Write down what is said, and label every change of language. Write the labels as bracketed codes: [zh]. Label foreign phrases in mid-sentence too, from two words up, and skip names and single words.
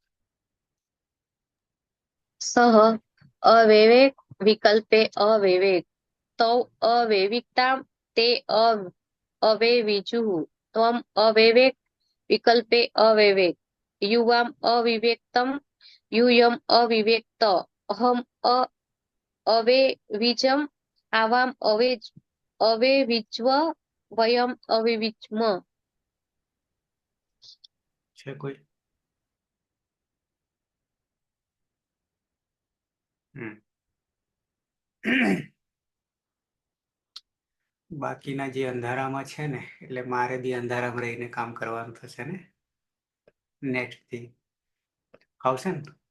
[sa] सह अविवेक विकल्पे अविवेक तौ अविवेकता ते अविविजुः त्वम् अविवेक विकल्पे अविवेक युवाम अविवेक्तम यूयम अविवेक्त अहम अविविजम आवाम अविविज्व वयम अविविज्म। [gu] છે કોઈ? બાકીના જે અંધારામાં છે ને એટલે મારે બી અંધારામાં રહીને કામ કરવાનું થશે ને નેક્સ્ટ થી આવશે ને?